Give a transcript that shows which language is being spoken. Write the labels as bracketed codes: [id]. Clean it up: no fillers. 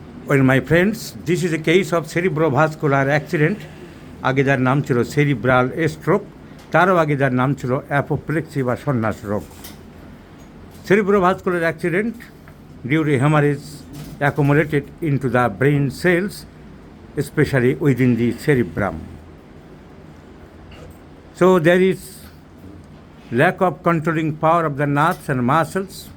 [en] Well, my friends, this is a case of cerebrovascular accident. [bn] আগে যার নাম ছিল সেরিব্রাল স্ট্রোক, তারও আগে যার নাম ছিল অ্যাপোপ্লেক্সি বা সন্ন্যাস রোগ। [en] Cerebrovascular accident due to hemorrhage accumulated into the brain cells, especially within the cerebrum. So there is lack of controlling power of the nerves and muscles.